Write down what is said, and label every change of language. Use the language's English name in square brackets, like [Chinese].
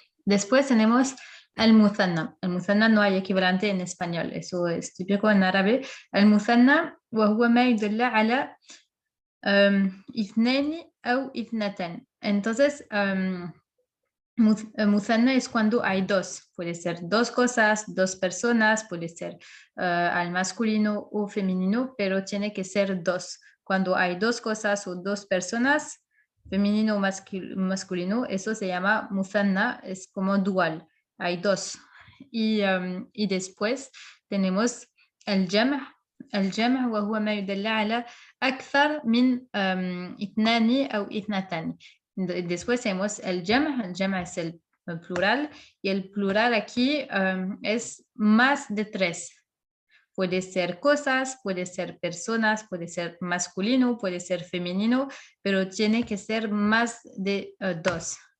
[Spanish] Después tenemos el muthanna. El muthanna no hay equivalente en español, eso es típico en árabe. El muthanna [Arabic] وهو ما يدل على اثنين أو اثنتان. [Spanish] Entonces, muthanna es cuando hay dos. Puede ser dos cosas, dos personas, puede ser al masculino o femenino, pero tiene que ser dos. Cuando hay dos cosas o dos personas, femenino o masculino, eso se llama muthanna, es como dual, hay dos. Y después tenemos el jam'. [Arabic] الجمع وهو ما يدل على أكثر من اثنان أو اثنتان. [Spanish] Después tenemos el jam' es el plural, y el plural aquí es más de tres. Puede ser cosas, puede ser personas, puede ser masculino, puede ser femenino, pero tiene que ser más de dos.